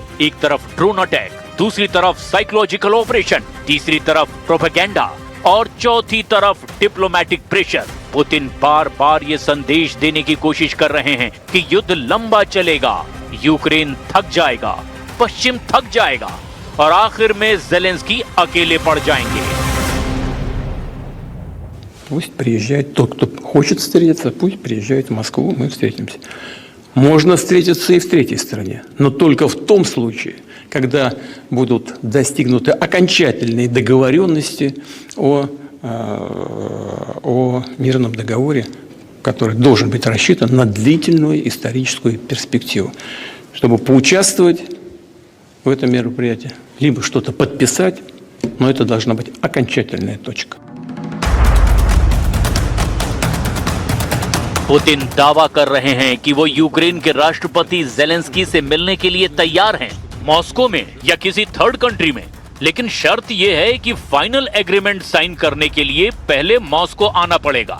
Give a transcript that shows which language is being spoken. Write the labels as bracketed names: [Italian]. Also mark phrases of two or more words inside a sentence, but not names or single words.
[Hindi] एक तरफ [English] drone attack, [Hindi] दूसरी तरफ [English] psychological operation, [Hindi] तीसरी तरफ प्रोपेगेंडा। और चौथी तरफ [English] diplomatic pressure. [Hindi] पुतिन बार बार ये संदेश देने की कोशिश कर रहे हैं कि युद्ध लंबा चलेगा, यूक्रेन थक जाएगा, पश्चिम थक जाएगा और आखिर में ज़ेलेंस्की अकेले पड़ जाएंगे। [Russian] Пусть приезжает тот, кто хочет встретиться, пусть приезжает в Москву, мы встретимся. Можно встретиться и в третьей стране, но только в том случае, когда будут достигнуты окончательные договоренности о мирном договоре, который должен быть рассчитан на длительную историческую перспективу, чтобы поучаствовать в этом мероприятии, либо что-то подписать, но это должна быть окончательная точка. [Hindi] पुतिन दावा कर रहे हैं कि वो यूक्रेन के राष्ट्रपति ज़ेलेंस्की से मिलने के लिए तैयार हैं, मॉस्को में या किसी [English] third country [Hindi] में। लेकिन शर्त ये है कि [English] final agreement sign [Hindi] करने के लिए पहले मॉस्को आना पड़ेगा।